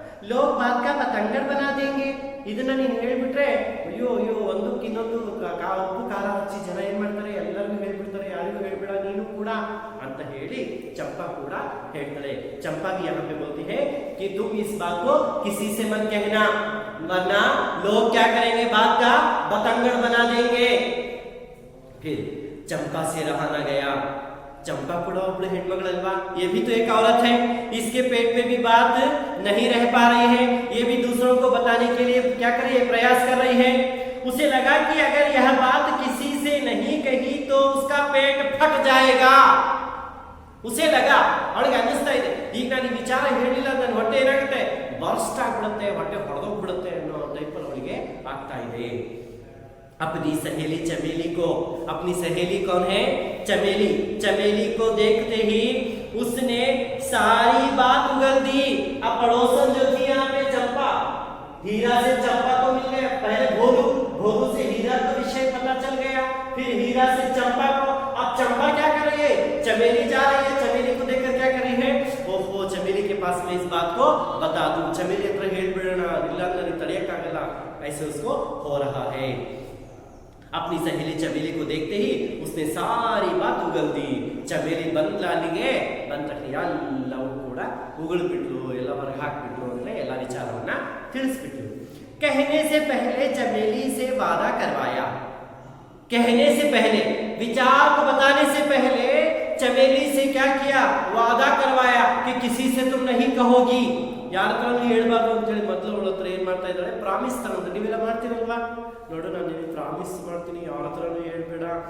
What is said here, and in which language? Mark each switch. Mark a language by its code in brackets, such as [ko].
[hi] लोग बात का पतंगड़ बना देंगे, [kn] ಇದನ್ನ ನೀನು ಹೇಳ್ಬಿಟ್ರೆ ಅಯ್ಯೋ ಒಂದಕ್ಕೆ ಇನ್ನೊಂದು ಉಪ್ಪು ಖಾರ ಹಚ್ಚಿ ಜನ ಏನ್ ಮಾಡ್ತಾರೆ, ಎಲ್ಲರಿಗೂ ಹೇಳ್ಬಿಡ್ತಾರೆ, ಯಾರಿಗೂ ಹೇಳ್ಬೇಡ ನೀನು ಕೂಡ ಅಂತ ಹೇಳಿ ಚಂಪಾ ಕೂಡ ಹೇಳ್ತಾಳೆ। [hi] चंपा भी यहाँ पे बोलती है कि तुम इस बात को किसी से मत कहना, वरना लोग क्या करेंगे, बात का पतंगड़ बना देंगे। फिर चंपा से रहा न गया। चंपा [kn] ಕೂಡ ಒಬ್ಬಳು ಹೆಣ್ಮಗಳಲ್ವಾ, [hi] ये भी तो एक औरत है, इसके पेट में भी बात नहीं रह पा रही है, ये भी दूसरों को बताने के लिए क्या कर रही है, प्रयास कर रही है। उसे लगा कि अगर यह बात किसी से नहीं कही तो उसका पेट फट जाएगा। उसे लगा, [kn] ಅವಳಿಗೆ ಅನ್ನಿಸ್ತಾ ಇದೆ, ಈಗ ನಾನು ಈ ವಿಚಾರ ಹೇಳಿಲ್ಲ ನನ್ನ ಹೊಟ್ಟೆ ಏನಾಗುತ್ತೆ, ಬರ್ಸ್ಟ್ ಆಗ್ಬಿಡುತ್ತೆ, ಹೊಟ್ಟೆ ಹೊಡೆದೋಗ್ಬಿಡುತ್ತೆ ಅನ್ನೋ ಟೈಪಲ್ಲಿ ಅವಳಿಗೆ ಆಗ್ತಾ ಇದೆ। [hi] अपनी सहेली चमेली को, अपनी सहेली कौन है, चमेली, चमेली को देखते ही उसने सारी बात उगल दी। अब पड़ोसन जो थी यहाँ पे चंपा, हीरा से चंपा को मिल गया, पहले भोलू से हीरा का विषय पता चल गया, फिर हीरा से चंपा को। अब चंपा क्या कर रही है, चमेली जा रही है, चमेली को देखकर क्या कर रही है, ओहो चमेली के पास मैं इस बात को बता दूं, चमेली [kn] हत्र ಹೇಳ್ಬಿಡೋಣ, ಇಲ್ಲ ನನಗೆ ತಡೆಯಕ್ಕಾಗಲ್ಲ, [hi] ऐसे उसको हो रहा है। अपनी सहेली चमेली को देखते ही उसने सारी बात उगल दी। [kn] चमेली ಬಂದ್ಲಾಲಿಗೆ ಬಂದ ತಕ್ಷಣ ಎಲ್ಲವೂ ಕೂಡ ಉಗುಳ್ಬಿಟ್ಲು, ಎಲ್ಲ ಹೊರಗೆ ಹಾಕ್ಬಿಟ್ಲು, ಅಂದ್ರೆ ಎಲ್ಲ ವಿಚಾರವನ್ನ ತಿಳಿಸ್ಬಿಟ್ಲು। [hi] कहने से पहले चमेली से वादा करवाया, कहने से पहले, विचार को बताने से पहले चमेली से क्या किया, वादा करवाया कि किसी से तुम नहीं कहोगी, [kn] ಯಾರ ಹತ್ರನೂ ಹೇಳ್ಬಾರ್ದು ಅಂತ ಹೇಳಿ ಮೊದಲು ಅವಳ ಹತ್ರ ಏನ್ ಮಾಡ್ತಾ ಇದ್ದಾಳೆ, ಪ್ರಾಮಿಸ್ ತಗೊಂಡು, ನೀವೆಲ್ಲ ಮಾಡ್ತೀರಲ್ವಾ, ನೋಡು ನಾನು ನಿಮಗೆ ಪ್ರಾಮಿಸ್ ಮಾಡ್ತೀನಿ, ಯಾರ ಹತ್ರನೂ ಹೇಳ್ಬೇಡ।